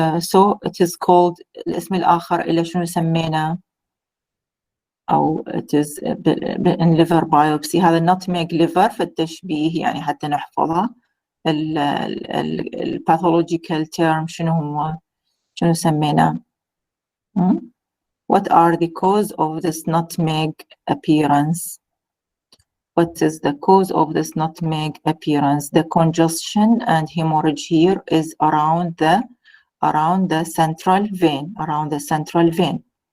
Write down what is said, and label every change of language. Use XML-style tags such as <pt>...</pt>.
<en>So it is called</en> <ar>الاسم الآخر إلى شنو سمينا أو</ar> <en>it is in liver biopsy.</en> <ar>هذا nutmeg liver في التشبيه يعني حتى نحفظها.</ar> <en>ال pathological term</en> <ar>شنو هو؟ شنو سمينا؟</ar> <en>What are the cause of this nutmeg appearance? What is the cause of this nutmeg appearance? The congestion and hemorrhage here is around the central vein, around the central vein.</en>